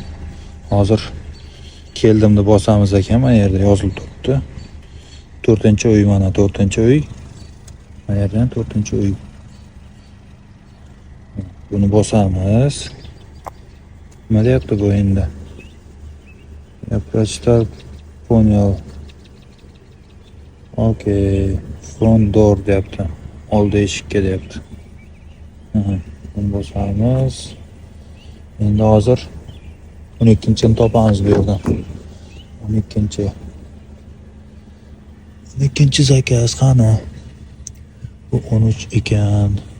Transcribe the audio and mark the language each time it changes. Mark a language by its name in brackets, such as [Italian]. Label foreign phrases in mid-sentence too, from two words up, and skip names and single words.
[Uzbek] Hozir keldim deb bosamiz ekan, mana yerda yozilib turibdi. 4-uy mana 4-uy. Mana yerdan 4-uy. Buni bosamiz. Nima deyapti bu endi? [Russian] Я прочитал, понял. [Uzbek] Okey. [English] Front door [Uzbek] deyapti. Oldi eshikka deyapti. Buni bosamiz. Endi hozir 12-ni topamiz bu yerdan. 12-chi. 12-chi zakaz qani? Bu 13 ekan.